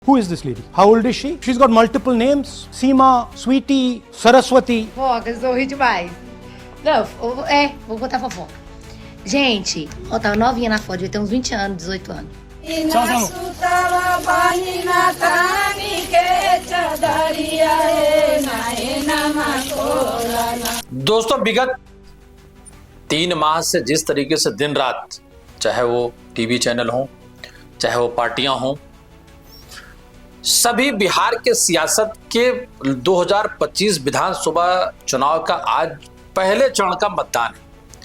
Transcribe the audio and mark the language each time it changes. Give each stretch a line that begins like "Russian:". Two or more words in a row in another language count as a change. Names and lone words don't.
English: Who is this lady? How old is she? She's got multiple names. Seema, Sweetie, Saraswati.
Portuguese: Fofoca, sorri demais. Não, vou botar fofoca. Gente, ó, tava novinha na foto, devia ter uns 20 anos, 18 anos.
Hindi: दोस्तों, विगत 3 माह से जिस तरीके से दिन रात, चाहे वो
English: TV channel
Hindi: हो, चाहे वो पार्टियां हों, सभी बिहार के सियासत के 2025 विधानसभा चुनाव का आज पहले चरण का मतदान है।